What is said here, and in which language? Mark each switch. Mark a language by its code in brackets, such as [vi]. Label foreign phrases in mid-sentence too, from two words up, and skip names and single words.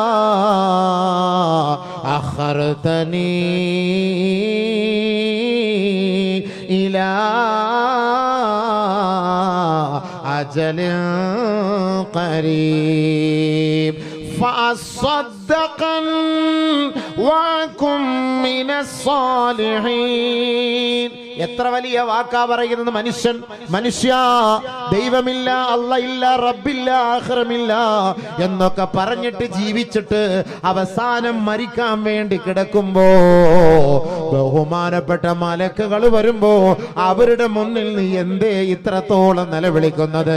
[ar] أخرتني إلى أجل قريب فأصدقا وأكن من الصالحين. [ml] എത്ര വലിയ വാക്കാ പറയുന്നത് മനുഷ്യ. ദൈവമില്ല, അല്ലാഹ് ഇല്ല, റബ്ബില്ല, ആഖിറമില്ല എന്നൊക്കെ പറഞ്ഞിട്ട് ജീവിച്ചിട്ട് അവസാനം മരിക്കാൻ വേണ്ടി കിടക്കുമ്പോ ബഹുമാനപ്പെട്ട മലക്കുകൾ വരുമ്പോ അവരുടെ മുന്നിൽ നീ എന്തേ ഇത്രത്തോളം നിലവിളിക്കുന്നത്?